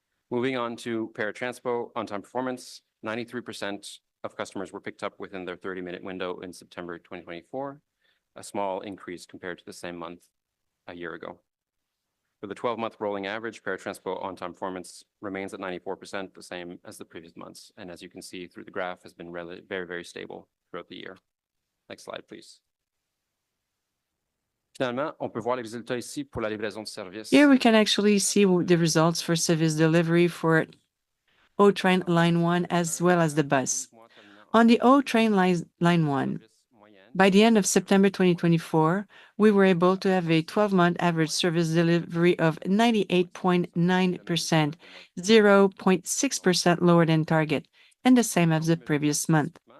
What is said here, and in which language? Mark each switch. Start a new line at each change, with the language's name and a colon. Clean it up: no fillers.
English: Moving on to paratransport on-time performance, 93% of customers were picked up within their 30-minute window in September 2024, a small increase compared to the same month a year ago. For the 12-month rolling average, paratransport on-time performance remains at 94%, the same as the previous months. And as you can see through the graph, has been very, very stable throughout the year. Next slide, please.
French: Finalement, on peut voir les résultats ici pour la livraison de service.
English: Here we can actually see the results for service delivery for O Train Line 1 as well as the bus. On the O Train Line 1, by the end of September 2024, we were able to have a 12-month average service delivery of 98.9%, 0.6% lower than target, and the same as the previous month.